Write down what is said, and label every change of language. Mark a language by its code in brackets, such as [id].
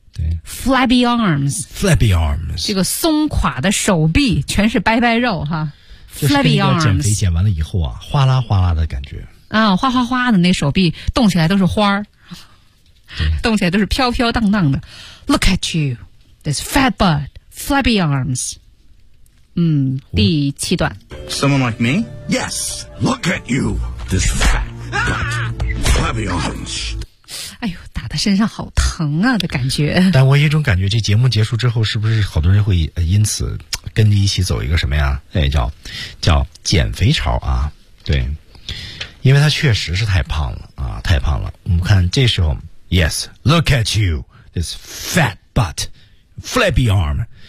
[zh] 对。 [en] Flabby arms. Flabby arms. [zh] 这个松垮的手臂全是白白肉哈。 [en] Flabby arms. [zh] 减肥减完了以后啊，哗啦哗啦的感觉。啊，哗哗哗的那手臂动起来都是花儿。动起来都是飘飘荡荡的。 [en] Look at you, this fat butt, flabby arms. [zh] 嗯，第七段。 [en] Someone like me? Yes, look at you, this fat butt, flabby arms. [zh] 哎呦，打的身上好疼啊的感觉。但我有一种感觉，这节目结束之后，是不是好多人会因此跟你一起走一个什么呀？哎，叫减肥潮啊，对。因为他确实是太胖了啊，太胖了。我们看这时候。 [en] Yes, look at you, this fat butt, flabby arm.